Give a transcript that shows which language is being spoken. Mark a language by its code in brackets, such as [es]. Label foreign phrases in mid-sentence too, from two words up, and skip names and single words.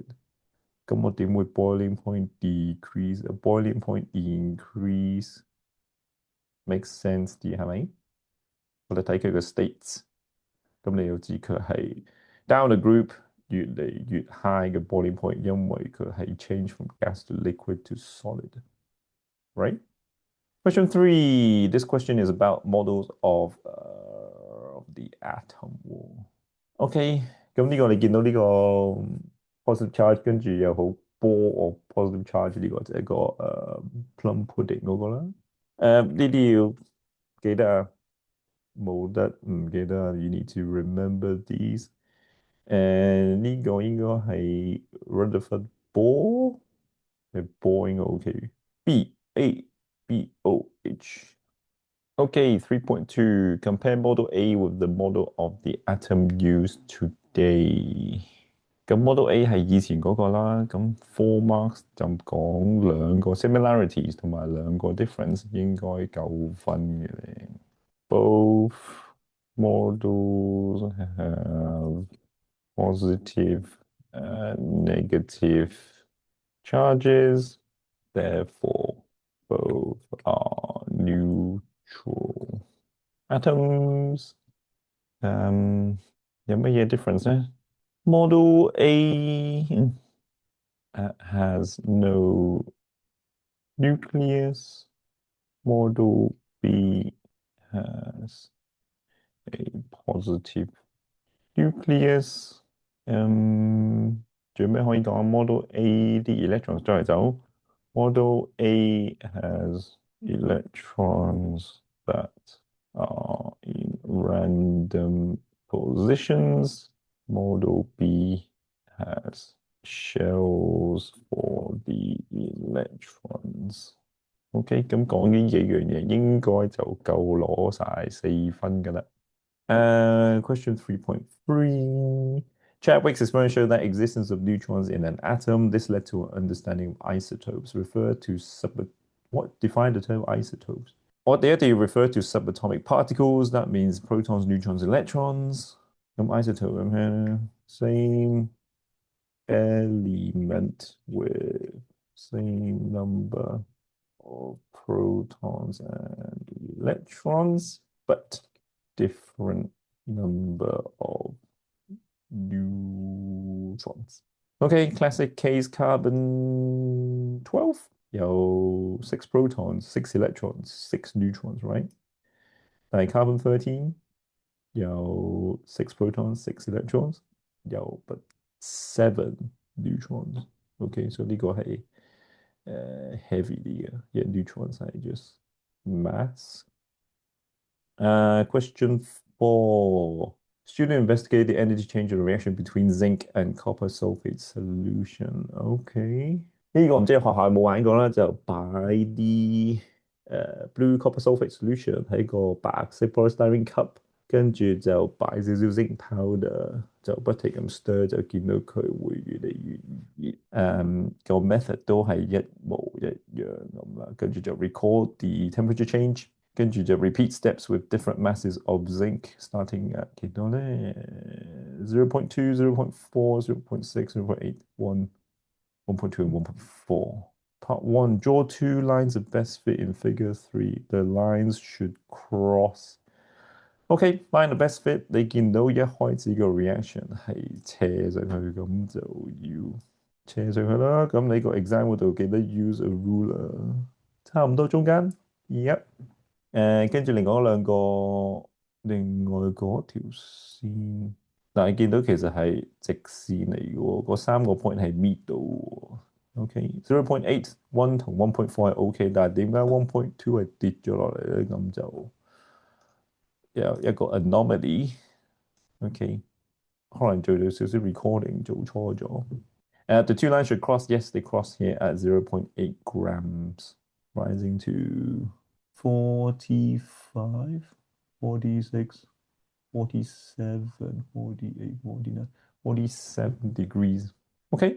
[yue] 咁我點會 [en] boiling point decrease？boiling point increase makes sense [yue] 啲係咪？我哋睇佢個 states，咁你要知佢係 [en] down the group [yue] 越嚟越 high 嘅 [en] boiling point， [yue] 因為佢係 [en] change from gas to liquid to solid。Right? Question 3. This question is about models of the atom wall. [yue] OK，咁呢個你見到呢個 [en] positive charge， [yue] 跟住有好 [en] ball of positive charge [yue] 呢個就係一個 [en] plum pudding [yue] 嗰個啦。呢啲要記得啊，冇得唔記得啊。 [en] You need to remember these。 [yue] 呢個應該係 Rutherford ball，係 ball 應該 OK。BABOH。Okay, 3.2. [en] Compare model A with the model of the atom used today. [yue] 咁 model A 係以前嗰個啦，咁 [en] four marks [yue] 就講兩個 similarities 同埋兩個 difference 應該夠分嘅咧。 [en] Both models have positive and negative charges, therefore both are neutral. Atoms [yue] 有乜嘢 [en] difference 咧 ？Model A has no nucleus. Model B has a positive nucleus. [yue] 仲有咩可以講？Model A 啲 electrons 周嚟走。 [en] Model A has electrons that are in random positions. Model B has shells for the electrons. [yue] OK，咁講呢幾樣嘢應該就夠攞晒4分㗎啦。Question 3.3. [en] Chadwick's experiment showed that existence of neutrons in an atom. This led to an understanding of isotopes. Refer to what? Define the term isotopes. [yue] 我哋一定要 [en] refer to subatomic particles. That means protons, neutrons, electrons. 咁 isotope 咁樣 same element with same number of protons and electrons, but different number of neutrons. Okay, classic case carbon 12. Yo, 6 protons, 6 electrons, 6 neutrons, right? Like carbon 13. Yo, 6 protons, 6 electrons. Yo, but 7 neutrons. Okay, so [yue] 呢個係 heavy 啲嘅 neutrons 係 [en] just mass. Question 4. Student investigate the energy change of the reaction between zinc and copper sulfate solution. [yue] OK，呢個唔知學校有冇玩過啦，就擺啲 [en] blue copper sulfate solution [yue] 喺個白色 polystyrene cup，跟住就擺少少 [en] zinc powder， [yue] 就不停咁 stir，就見到佢會越嚟越熱。個 method 都係一模一樣咁啦，跟住就 [en] record the temperature change。 [yue] 跟住就 [en] repeat steps with different masses of zinc starting at [yue] 幾多咧？ [en] 0.2, 0.4, 0.6, 0.8, 1, 1.2 and 1.4. Part 1. Draw 2 lines of best fit in figure 3. The lines should cross. OK, line of best fit [yue] 你見到一開始個 reaction 係斜上去，咁就要斜上去啦。咁你個 exam 嗰度記得 [en] use a ruler， [yue] 差唔多中間。Yep。跟住另外嗰條線，但係見到其實係直線嚟嘅喎，嗰3個 point 係 meet 到喎。OK，0.8、1同1.4係 OK，但係點解1.2係跌咗落嚟咧？咁就有一個 anomaly。OK，可能做咗少少 recording 做錯咗。 [en] The two lines should cross. Yes, they cross here at 0.8 grams, rising to 45, 46, 47, 48, 49, 47 degrees. Okay.